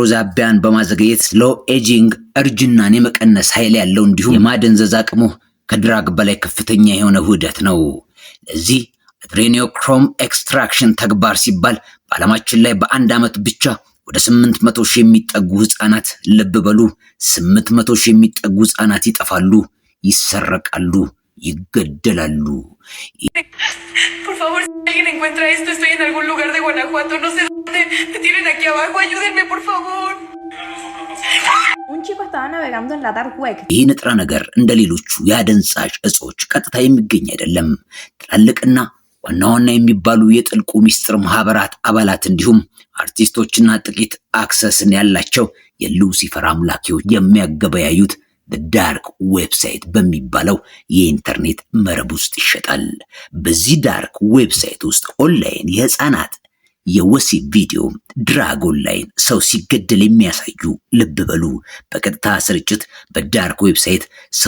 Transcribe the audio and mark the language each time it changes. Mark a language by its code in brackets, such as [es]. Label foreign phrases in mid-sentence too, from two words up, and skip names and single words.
[am] ዛቢያን በማዘገየት [en] slow aging [am] እርጅናን የመቀነስ ኃይል ያለው እንዲሁም የማደንዘዝ አቅሙ ከድራግ በላይ ከፍተኛ የሆነ ውህደት ነው። ለዚህ [en] adrenochrome extraction [am] ተግባር ሲባል በዓለማችን ላይ በአንድ ዓመት ብቻ ወደ 800,000 የሚጠጉ ህፃናት፣ ልብ በሉ 800,000 የሚጠጉ ህፃናት ይጠፋሉ፣ ይሰረቃሉ፣ ይገደላሉ። [es] Por favor, si alguien encuentra esto, estoy en algún lugar de Guanajuato, no sé dónde. Me tienen aquí abajo, ayúdenme, por favor. Un chico estaba navegando en la [en] dark web. [am] ይህ ንጥረ ነገር እንደ ሌሎቹ የአደንዛዥ እጾች ቀጥታ የሚገኝ አይደለም። ትላልቅና ዋና ዋና የሚባሉ የጥልቁ ሚስጥር ማህበራት አባላት እንዲሁም አርቲስቶችና ጥቂት አክሰስን ያላቸው የሉሲፈር አምላኪዎች የሚያገበያዩት [en] dark website [am] በሚባለው የኢንተርኔት መረብ ውስጥ ይሸጣል። በዚህ [en] dark website [am] ውስጥ ኦንላይን የህፃናት የወሲብ ቪዲዮ፣ ድራግ፣ ኦንላይን ሰው ሲገደል የሚያሳዩ፣ ልብ በሉ በቀጥታ ስርጭት በዳርክ ዌብሳይት ሰው